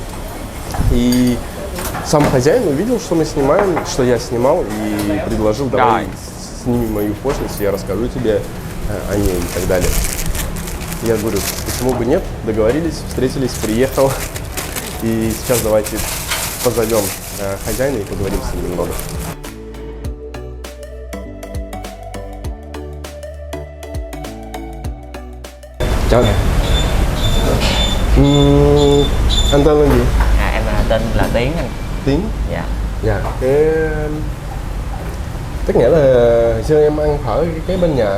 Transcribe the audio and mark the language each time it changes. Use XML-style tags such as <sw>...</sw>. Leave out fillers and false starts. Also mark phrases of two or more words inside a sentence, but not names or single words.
<ru>И сам хозяин увидел, что мы снимаем, что я снимал, и предложил: давай сними мою фошницу, я расскажу тебе о ней и так далее. Я говорю, почему бы нет, договорились, встретились, приехал. И сейчас давайте позовем хозяина и поговорим с ним немного.</ru> <vi>Chào anh tên là gì? Em tên là Tiến anh. Tiến? Dạ. Dạ. Tức nghĩa là hồi xưa em ăn phở cái bên nhà.</vi>